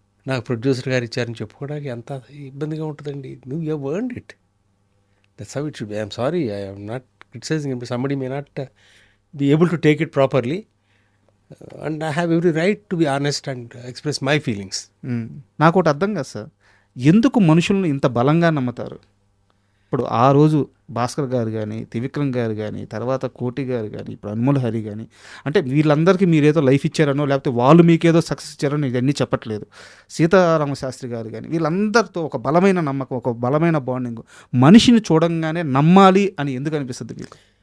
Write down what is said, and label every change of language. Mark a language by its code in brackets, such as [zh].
[te] నాకు ప్రొడ్యూసర్ గారు ఇచ్చారని చెప్పుకోవడానికి ఎంత ఇబ్బందిగా ఉంటుందండి. [en] నువ్వు you have earned it, that's how it should be. I'm sorry, I am not criticizing him. Somebody may not be able to take it properly, and I have every right to be honest and express my feelings. [te] నాకు ఒకటి అర్థం కాదు sir, ఎందుకు మనుషులను ఇంత బలంగా నమ్ముతారు? ఇప్పుడు ఆ రోజు భాస్కర్ గారు కానీ, త్రివిక్రమ్ గారు కానీ, తర్వాత కోటి గారు కానీ, ఇప్పుడు అన్మోల్ హరి కానీ, అంటే వీళ్ళందరికీ మీరేదో లైఫ్ ఇచ్చారనో లేకపోతే వాళ్ళు మీకేదో సక్సెస్ ఇచ్చారనో ఇవన్నీ చెప్పట్లేదు. సీతారామశాస్త్రి గారు కానీ, వీళ్ళందరితో ఒక బలమైన నమ్మకం, ఒక బలమైన బాండింగ్, మనిషిని చూడంగానే నమ్మాలి అని ఎందుకు అనిపిస్తుంది మీకు?